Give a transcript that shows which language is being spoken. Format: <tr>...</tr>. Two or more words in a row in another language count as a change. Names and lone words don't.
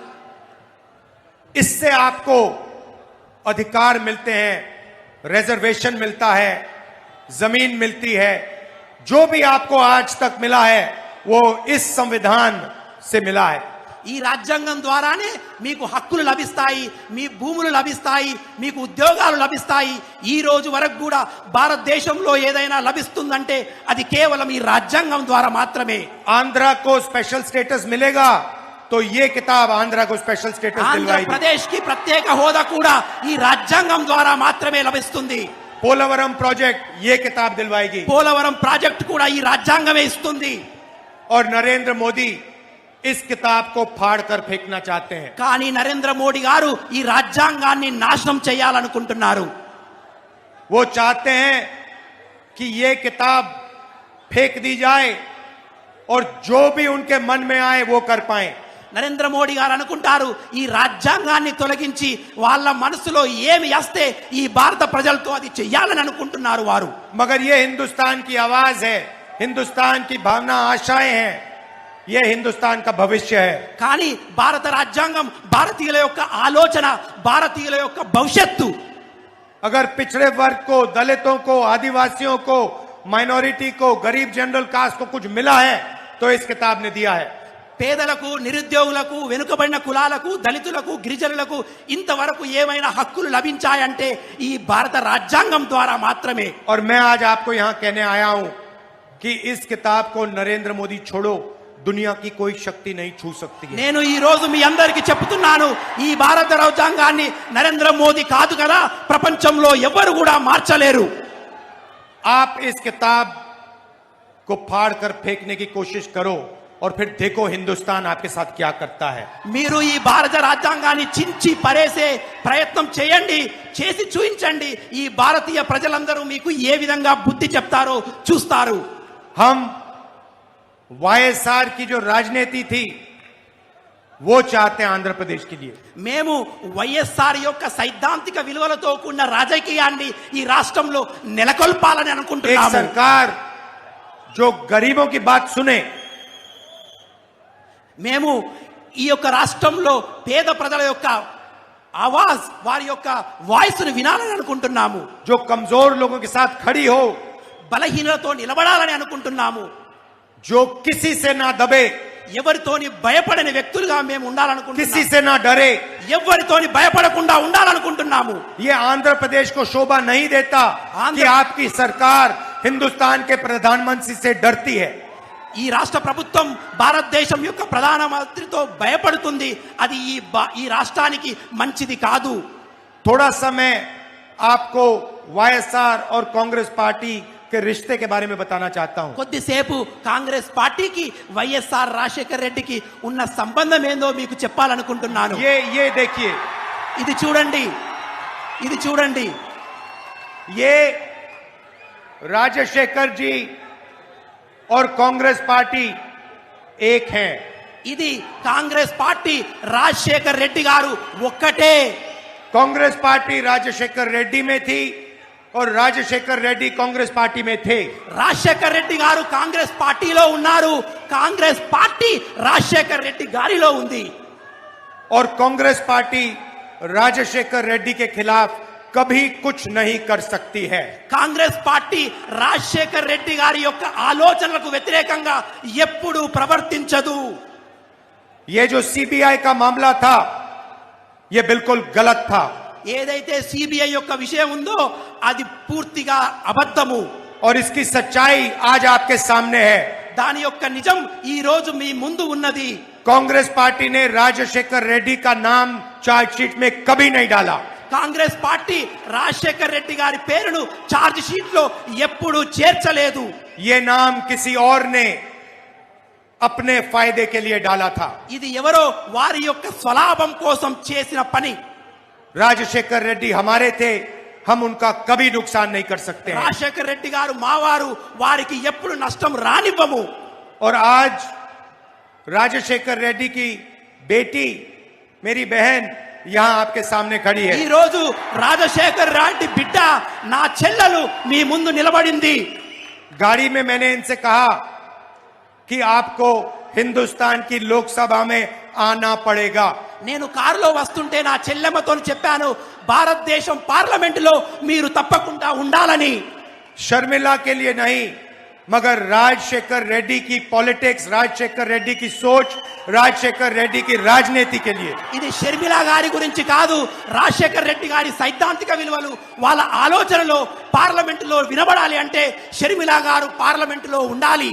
<hi>इससे आपको अधिकार मिलते हैं, रिजर्वेशन मिलता है, जमीन मिलती है। जो भी आपको आज तक मिला है वो इस संविधान से मिला है।</hi> <te>ఈ రాజ్యాంగం ద్వారానే మీకు హక్కులు లభిస్తాయి, మీ భూములు లభిస్తాయి, మీకు ఉద్యోగాలు లభిస్తాయి. ఈ రోజు వరకు కూడా భారతదేశంలో ఏదైనా లభిస్తుందంటే అది కేవలం ఈ రాజ్యాంగం ద్వారా మాత్రమే.</te> <hi>आंध्रा को</hi> <en>special status</en> <hi>मिलेगा तो ये किताब आंध्रा को</hi> <en>special status</en> <hi>दिलवाएगी।</hi> <te>ఆంధ్రప్రదేశ్ కి ప్రత్యేక హోదా కూడా ఈ రాజ్యాంగం ద్వారా మాత్రమే లభిస్తుంది.</te> <hi>पोलावरम प्रोजेक्ट ये किताब दिलवाएगी।</hi> <te>పోలవరం ప్రాజెక్ట్ కూడా ఈ రాజ్యాంగమే ఇస్తుంది.</te> <hi>और नरेंद्र मोदी इस किताब को फाड़ कर फेंकना चाहते हैं।</hi> <te>కానీ నరేంద్ర మోడీ గారు ఈ రాజ్యాంగాన్ని నాశనం చేయాలనుకుంటున్నారు.</te> <hi>वो चाहते हैं कि ये किताब फेंक दी जाए और जो भी उनके मन में आए वो कर पाए।</hi> <te>నరేంద్ర మోడీ గారు అనుకుంటారు ఈ రాజ్యాంగాన్ని తొలగించి వాళ్ళ మనసులో ఏమి వస్తే ఈ భారత ప్రజలతో అది చెయ్యాలని అనుకుంటున్నారు వారు.</te> <hi>मगर ये हिंदुस्तान की आवाज है, हिंदुस्तान की भावना, आशाएं हैं, ये हिंदुस्तान का भविष्य है।</hi> <te>కానీ భారత రాజ్యాంగం భారతీయుల యొక్క ఆలోచన, భారతీయుల యొక్క భవిష్యత్తు.</te> <hi>अगर पिछड़े वर्ग को, दलितों को, आदिवासियों को, माइनॉरिटी को, गरीब</hi> <en>general caste</en> <hi>को कुछ मिला है तो इस किताब ने दिया है।</hi> <te>పేదలకు, నిరుద్యోగులకు, వెనుకబడిన కులాలకు, దళితులకు, గిరిజనులకు ఇంతవరకు ఏమైనా హక్కులు లభించాయంటే ఈ భారత రాజ్యాంగం ద్వారా మాత్రమే.</te> <hi>और मैं आज आपको यहां कहने आया हूं कि इस किताब को नरेंद्र मोदी छोड़ो, दुनिया की कोई शक्ति नहीं छू सकती है।</hi> <te>నేను ఈ రోజు మీ అందరికీ చెప్తున్నాను, ఈ భారత రాజ్యాంగాన్ని నరేంద్ర మోదీ కాదు కదా ప్రపంచంలో ఎవరు కూడా మార్చలేరు.</te> <hi>आप इस किताब को फाड़ कर फेंकने की कोशिश करो और फिर देखो हिंदुस्तान आपके साथ क्या करता है।</hi> <te>మీరు ఈ భారత రాజ్యాంగాన్ని చించి పరేసే ప్రయత్నం చేయండి, చేసి చూపించండి. ఈ భారతీయ ప్రజలందరూ మీకు ఏ విధంగా బుద్ధి చెప్తారో చూస్తారు.</te> <hi>हम वाईएसआर की जो राजनीति थी वो चाहते हैं आंध्र प्रदेश के लिए।</hi> <te>మేము వైఎస్ఆర్ యొక్క సైద్ధాంతిక విలువలతో కూడిన రాజకీయాన్ని ఈ రాష్ట్రంలో నెలకొల్పాలని</te> <hi>एक</hi> <te>అనుకుంటున్నాము.</te> <hi>सरकार जो गरीबों की बात सुने,</hi> <te>మేము ఈ యొక్క రాష్ట్రంలో పేద ప్రజల యొక్క ఆవాజ్, వారి యొక్క వాయిస్ ను వినాలని అనుకుంటున్నాము.</te> <hi>जो कमजोर लोगों के साथ खड़ी हो,</hi> <te>బలహీనలతో నిలబడాలని అనుకుంటున్నాము.</te> <hi>जो किसी से ना दबे,</hi> <te>ఎవరితోని భయపడని వ్యక్తులుగా మేము</te> <hi>किसी</hi> <te>ఉండాలనుకుంటున్నాము.</te> <hi>से ना डरे।</hi> <te>ఎవరితోని భయపడకుండా ఉండాలనుకుంటున్నాము.</te> <hi>ये आंध्र प्रदेश को शोभा नहीं देता कि आपकी सरकार हिंदुस्तान के प्रधानमंत्री से डरती है।</hi> <te>ఈ రాష్ట్ర ప్రభుత్వం భారతదేశం యొక్క ప్రధానమంత్రితో భయపడుతుంది. అది ఈ రాష్ట్రానికి మంచిది కాదు.</te> <hi>थोड़ा समय आपको वाईएसआर और कांग्रेस पार्टी के रिश्ते के बारे में बताना चाहता हूं।</hi> <te>కొద్దిసేపు కాంగ్రెస్ పార్టీకి వైఎస్ఆర్ రాజశేఖర్ రెడ్డికి ఉన్న సంబంధం ఏందో మీకు చెప్పాలనుకుంటున్నాను.</te> <hi>ये देखिए,</hi> <te>ఇది చూడండి, ఇది చూడండి.</te> <hi>ये राजशेखर जी और कांग्रेस पार्टी एक हैं।</hi> <te>ఇది కాంగ్రెస్ పార్టీ రాజశేఖర్ రెడ్డి గారు ఒక్కటే.</te> <hi>कांग्रेस पार्टी राजशेखर रेड्डी में थी और राजशेखर रेड्डी कांग्रेस पार्टी में थे।</hi> <te>రాజశేఖర్ రెడ్డి గారు కాంగ్రెస్ పార్టీలో ఉన్నారు, కాంగ్రెస్ పార్టీ రాజశేఖర్ రెడ్డి గారిలో ఉంది.</te> <hi>और कांग्रेस पार्टी राजशेखर रेड्डी के खिलाफ कभी कुछ नहीं कर सकती है।</hi> <te>కాంగ్రెస్ పార్టీ రాజశేఖర్ రెడ్డి గారి యొక్క ఆలోచనలకు వ్యతిరేకంగా ఎప్పుడూ ప్రవర్తించదు.</te> <hi>ये जो सीबीआई का मामला था, ये बिल्कुल गलत था</hi> <te>ఏదైతే సిబిఐ యొక్క విషయం ఉందో అది పూర్తిగా అబద్ధము.</te> <hi>और इसकी सच्चाई आज आपके सामने है।</hi> <te>దాని యొక్క నిజం ఈ రోజు మీ ముందు ఉన్నది.</te> <hi>कांग्रेस पार्टी ने राजशेखर रेड्डी का नाम चार्जशीट में कभी नहीं डाला।</hi> <te>కాంగ్రెస్ పార్టీ రాజశేఖర్ రెడ్డి గారి పేరును</te> <en>charge sheet</en> <te>లో ఎప్పుడూ చేర్చలేదు.</te> <hi>ये नाम किसी और ने अपने फायदे के लिए डाला था।</hi> <te>ఇది ఎవరో వారి యొక్క స్వలాభం కోసం చేసిన పని.</te> <hi>राजशेखर रेड्डी हमारे थे, हम उनका कभी नुकसान नहीं कर सकते हैं।</hi> <te>రాజశేఖర్ రెడ్డి గారు మావారు, వారికి ఎప్పుడు నష్టం రానివ్వము.</te> <hi>और आज राजशेखर रेड्डी की बेटी, मेरी बहन यहां आपके सामने खड़ी</hi> <te>ఈ</te> <hi>है।</hi> <te>రోజు రాజశేఖర్ రెడ్డి బిడ్డ నా చెల్లెలు మీ ముందు నిలబడింది.</te> <hi>गाड़ी में मैंने इनसे कहा कि आपको हिंदुस्तान की लोकसभा में आना पड़ेगा।</hi> <te>నేను కారులో వస్తుంటే నా చెల్లెమ్మతో చెప్పాను, భారతదేశం పార్లమెంటులో మీరు తప్పకుండా ఉండాలని.</te> <hi>शर्मिला के लिए नहीं, मगर राजशेखर रेड्डी की पॉलिटिक्स, राजशेखर रेड्डी की सोच, राजशेखर रेड्डी की राजनीति के लिए।</hi> <te>ఇది షర్మిల గారి గురించి కాదు, రాజశేఖర్ రెడ్డి గారి సైద్ధాంతిక విలువలు వాళ్ళ ఆలోచనలో పార్లమెంటులో వినబడాలి అంటే షర్మిల గారు పార్లమెంటులో ఉండాలి.</te>